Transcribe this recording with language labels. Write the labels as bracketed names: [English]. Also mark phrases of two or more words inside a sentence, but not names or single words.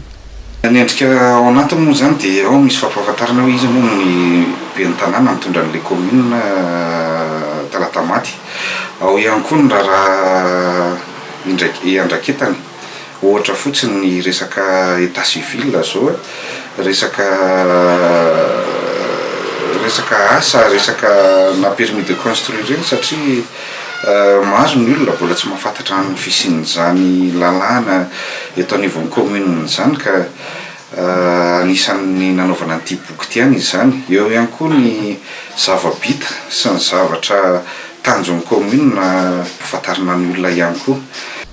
[Malagasy] Ny endrika ao anatiny moa zany dia ao misy fampahafantarana hoe izy moa ny ben'ny tanàna mitondra an'ilay commune Talatamaty. Ao ihany koa ny raha iandraketany ohatra fotsiny ny resaka [French] état civil [Malagasy] zao resaka asa resaka na [French] permis de construire [Malagasy] reny satria mahazo ny olona mbola tsy mahafantatra ny fisian'izany lalàna eto anivon'ny commune zany ka anisan'ny nanaovana an'ity boky ity any izany. Eo ihany koa ny zava-bita sy ny zavatra tanjon'ny commune hafantarana ny olona ihany koa.